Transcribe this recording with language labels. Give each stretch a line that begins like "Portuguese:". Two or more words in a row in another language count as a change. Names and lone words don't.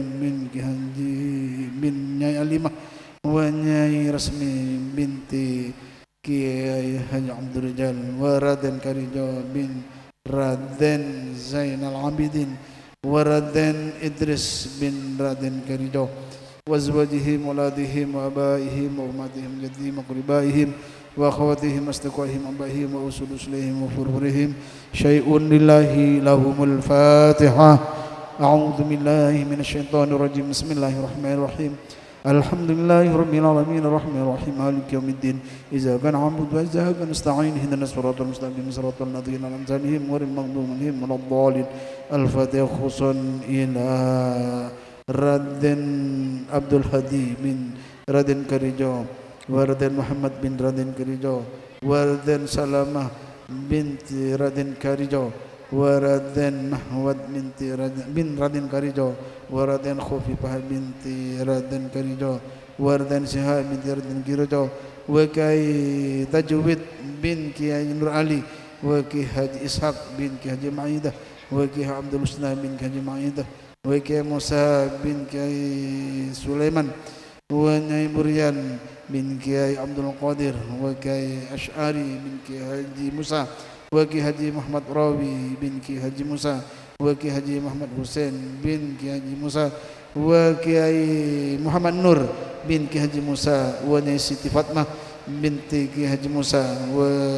Arabic: bin Kiai Haji bin Nyai Alimah wa Nyai Rasmi binti Kiai Haji Abdul Rijal wa Raden Karijo bin Raden Zainal Abidin wa Raden Idris bin Raden Karijo وأزواجهم وأولادهم وآبائهم وأمهاتهم جدهم وقربائهم وأخواتهم وأصدقائهم وأبائهم وأصول رسلهم وفرورهم شيء لله لهم الفاتحة. أعوذ بالله من الشيطان الرجيم. بسم الله الرحمن الرحيم. الحمد لله رب العالمين الرحمن الرحيم مالك يوم الدين إياك نعبد وإياك نستعين اهدنا الصراط المستقيم صراط الذين أنعمت عليهم غير المغضوب عليهم ولا الضالين. الفاتحة خصوصا إلى Raden Abdul Hadi bin Raden Karijo wa Raden Muhammad bin Raden Karijo wa Raden Salamah binti Raden Karijo wa Raden Mahwad binti bin Raden Karijo wa Raden Khufifah binti Raden Karijo wa Raden Syihab binti Raden Karijo wa Kiai Tajwid bin Kiai Nur Ali wa Kiai Haji Ishaq bin Kiai Haji Maidah wa Kiai Abdul Husna bin Kiai Haji Maidah wa Kiai Musa bin Kiai Sulaiman wa Nyai Murian bin Kiai Abdul Qadir wa Kiai Ash'ari bin Kiai Haji Musa wa Kiai Haji Muhammad Rawi bin Kiai Haji Musa wa Kiai Haji Muhammad Hussein bin Kiai Haji Musa wa Kiai Muhammad Nur bin Kiai Haji Musa wa Nyai Siti Fatmah binti Kiai Haji Musa wa